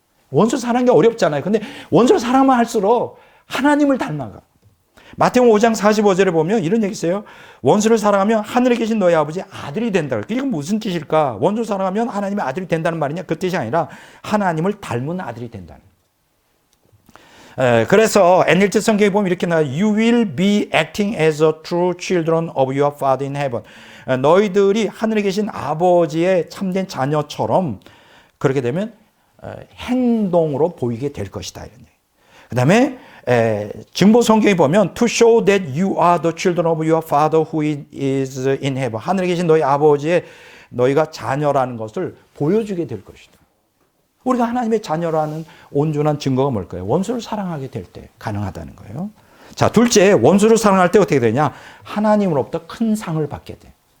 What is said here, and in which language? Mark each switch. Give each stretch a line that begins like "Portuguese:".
Korean: 원수 사랑하는 게 어렵잖아요. 근데 원수를 사랑만 할수록 하나님을 닮아가. 마태복음 5장 45절에 보면 이런 얘기 있어요. 원수를 사랑하면 하늘에 계신 너희 아버지 아들이 된다. 이건 무슨 뜻일까? 원수를 사랑하면 하나님의 아들이 된다는 말이냐? 그 뜻이 아니라 하나님을 닮은 아들이 된다는. 그래서 NLT 성경에 보면 이렇게 나와요.
English: You will be acting as a true children of your Father in heaven.
Korean: 너희들이 하늘에 계신 아버지의 참된 자녀처럼 그렇게 되면 행동으로 보이게 될 것이다. 이런 얘기. 그 다음에 증보 성경에 보면
English: To show that you are the children of your Father who is in heaven.
Korean: 하늘에 계신 너희 아버지의 너희가 자녀라는 것을 보여주게 될 것이다. 우리가 하나님의 자녀라는 온전한 증거가 뭘까요? 원수를 사랑하게 될 때 가능하다는 거예요. 자, 둘째, 원수를 사랑할 때 어떻게 되냐? 하나님으로부터 큰 상을 받게 돼.